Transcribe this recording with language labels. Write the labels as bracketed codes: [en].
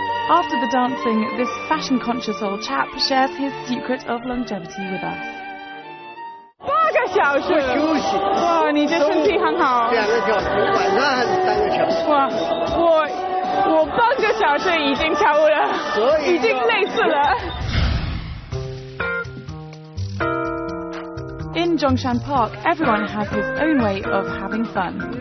[en] After the dancing, this fashion-conscious old chap shares his secret of longevity with us. [zh] 8个小时休息。哇，你的身体很好。 2个小时，晚上还是3个小时。哇，我半个小时已经跳舞了，已经累死了。 [en] In Zhongshan Park, everyone has his own way of having fun.